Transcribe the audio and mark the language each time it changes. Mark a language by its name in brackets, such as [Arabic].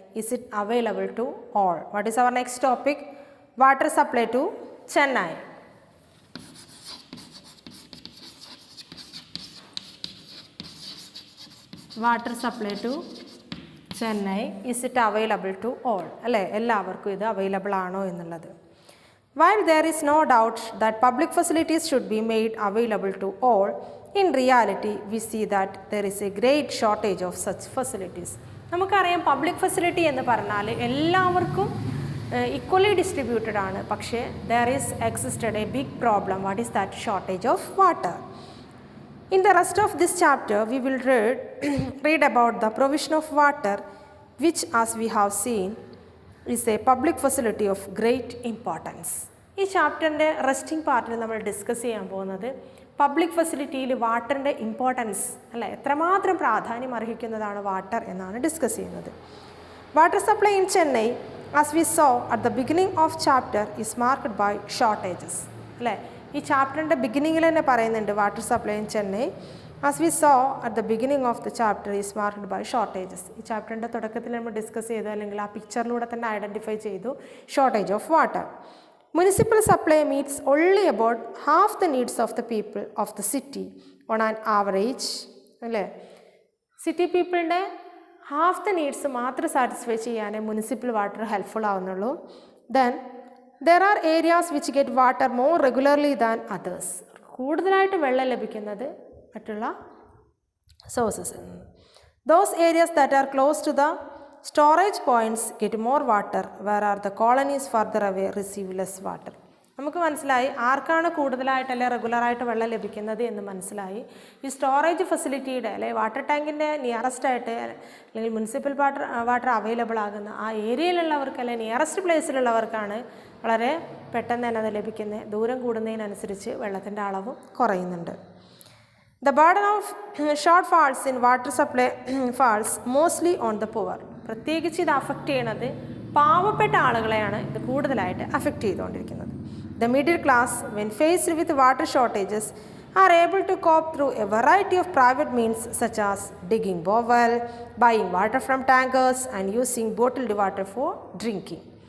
[English] Is it available to all? What is our next topic? Water supply to Chennai. Water supply to Chennai, is it available to all? [Malayalam] അല്ലേ എല്ലാവർക്കും ഇത് available ആണോ എന്നുള്ളത്. [English] While there is no doubt that public facilities should be made available to all, in reality we see that there is a great shortage of such facilities. [Malayalam] നമുക്കറിയാം public facility എന്ന് പറഞ്ഞാൽ എല്ലാവർക്കും equally distributed ആണ്. [English] പക്ഷേ there is existed a big problem. What is that? Shortage of water. In the rest of this chapter, we will read about the provision of water, which as we have seen is a public facility of great importance. [Malayalam] ഈ ചാപ്റ്ററിൻ്റെ resting പാർട്ടിൽ നമ്മൾ discuss ചെയ്യാൻ പോകുന്നത് public ഫെസിലിറ്റിയിൽ വാട്ടറിൻ്റെ importance അല്ലേ എത്രമാത്രം പ്രാധാന്യം അർഹിക്കുന്നതാണ് വാട്ടർ എന്നാണ് ഡിസ്കസ് ചെയ്യുന്നത്. [English] water supply in Chennai as we saw at the beginning of chapter is marked by shortages [Malayalam] അല്ലേ ഈ ചാപ്റ്ററിൻ്റെ ബിഗിനിങ്ങിൽ തന്നെ പറയുന്നുണ്ട് [English] Water supply in Chennai as we saw at the beginning of the chapter is marked by shortages. [Malayalam] ഈ ചാപ്റ്ററിൻ്റെ തുടക്കത്തിൽ നമ്മൾ discuss ചെയ്തു അല്ലെങ്കിൽ ആ പിക്ചറിലൂടെ തന്നെ ഐഡൻറ്റിഫൈ ചെയ്തു shortage of water. [English] municipal supply meets only about half the needs of the people of the city on an average [Malayalam] അല്ലേ സിറ്റി പീപ്പിളിൻ്റെ ഹാഫ് ദ നീഡ്സ് മാത്രം സാറ്റിസ്ഫൈ ചെയ്യാനേ municipal water helpful ആവുന്നുള്ളൂ. [English] Then there are areas which get water more regularly than others. [Malayalam] കൂടുതലായിട്ട് വെള്ളം ലഭിക്കുന്നത് മറ്റുള്ള സോഴ്സസിൽ നിന്ന്. [English] Those areas that are close to the storage points get more water, whereas the colonies further away receive less water. [Malayalam] നമുക്ക് മനസ്സിലായി ആർക്കാണ് കൂടുതലായിട്ട് അല്ലെ റെഗുലറായിട്ട് വെള്ളം ലഭിക്കുന്നത് എന്ന് മനസ്സിലായി. ഈ സ്റ്റോറേജ് ഫെസിലിറ്റിയുടെ അല്ലെ വാട്ടർ ടാങ്കിൻ്റെ നിയറസ്റ്റ് ആയിട്ട് അല്ലെങ്കിൽ മുനിസിപ്പൽ വാട്ടർ അവൈലബിൾ ആകുന്ന ആ ഏരിയയിലുള്ളവർക്ക് അല്ലെ നിയറസ്റ്റ് പ്ലേസിലുള്ളവർക്കാണ് വളരെ പെട്ടെന്ന് തന്നെ അത് ലഭിക്കുന്നത്. ദൂരം കൂടുന്നതിനനുസരിച്ച് വെള്ളത്തിൻ്റെ അളവും കുറയുന്നുണ്ട്. [English] The burden of shortfalls in water supply falls mostly on the poor. [Malayalam] പ്രത്യേകിച്ച് ഇത് അഫക്റ്റ് ചെയ്യണത് പാവപ്പെട്ട ആളുകളെയാണ് ഇത് കൂടുതലായിട്ട് അഫക്റ്റ് ചെയ്തുകൊണ്ടിരിക്കുന്നത്. [English] The middle class, when faced with water shortages, are able to cope through a variety of private means such as digging borewell, buying water from tankers and using bottled water for drinking.